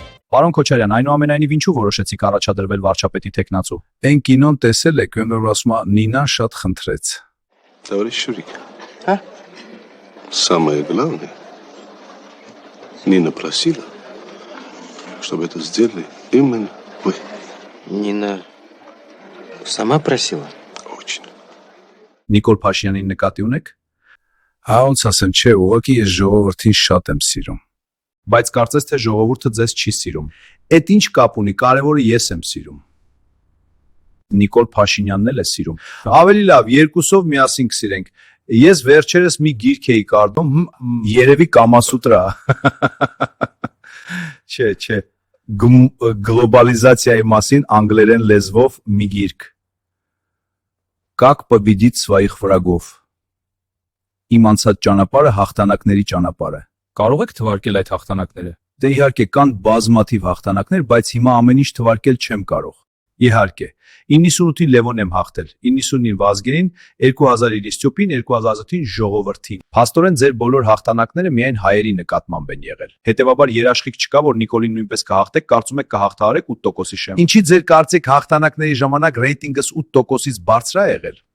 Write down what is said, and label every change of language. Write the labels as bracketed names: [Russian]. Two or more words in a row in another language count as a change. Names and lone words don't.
[Armenian] Պարոն Քոչարյան, այնուամենայնիվ ինչու որոշեցիք առաջադրվել վարչապետի թեկնածու։ Այն կինոն տեսել եք, որ ասում է Նինան շատ խնդրեց։ [Russian] Товарищ Шурик. А? Самое главное, Нина просила, чтобы это сделали именно вы. Нина сама просила? Очень. [Armenian] Նիկոլ Փաշյանին նկատի ունեք։ Հա ոնց ասեմ, չէ, ուղղակի ես ժողովրդին շատ եմ սիրում։ Բայց կարծես թե ժողովուրդը ձեզ չի սիրում։ Էդ ինչ կապ ունի, կարևորը ես եմ սիրում։ Նիկոլ Փաշինյանն էլ է սիրում։ Ավելի լավ, երկուսով միասին կսիրենք։ Ես վերջերս մի գիրք էի կարդում, երևի Կամասուտրա։ Չէ, գլոբալիզացիայի մասին անգլերեն լեզվով մի գիրք։ [Russian] Как победить своих врагов։ [Armenian] Իմ անցած ճանապարհը հաղթանակների ճանապարհ է։ Կարող եք թվարկել այդ հաղթանակները։ Դե իհարկե կան բազմաթիվ հաղթանակներ, բայց հիմա ամեն ինչ թվարկել չեմ կարող։ Իհարկե, 98-ի Լևոն եմ հաղթել, 99-ին Վազգենին, 2000-ի Ստյուպին, 2008-ին ժողովրդին։ Փաստորեն ձեր բոլոր հաղթանակները միայն հայերի նկատմամբ են եղել։ Հետևաբար երաշխիք չկա, որ Նիկոլին նույնպես կհաղթեք, կարծում եք կհաղթահարեք 8%-ի շեմ։ Ինչի ձեր կարծիք հաղթանակների ժամանակ ռեյտինգս 8%-ից բարձր է եղել։